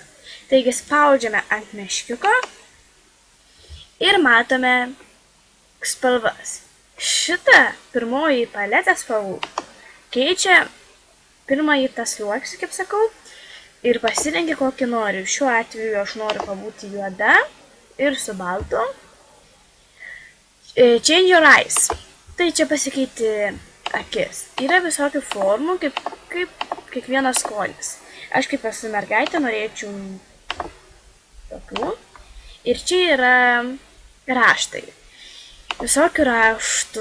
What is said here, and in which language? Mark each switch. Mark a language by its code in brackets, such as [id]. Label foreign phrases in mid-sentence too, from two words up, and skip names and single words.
[lt] Taigi spaudžiame ant meškiuko ir matome spalvas. Šitą pirmoji paletę spalvų keičia pirmąjį tą sluoksnį, kaip sakau, ir pasirenki kokį nori. Šiuo atveju aš noriu pabūti juoda ir su baltu. [en] Change your eyes. [lt] Tai čia pasikeiti akis. Yra visokių formų, kaip kiekvienas skonis. Aš kaip esu mergaitė norėčiau tokių. Ir čia yra raštai. Visokių raštų.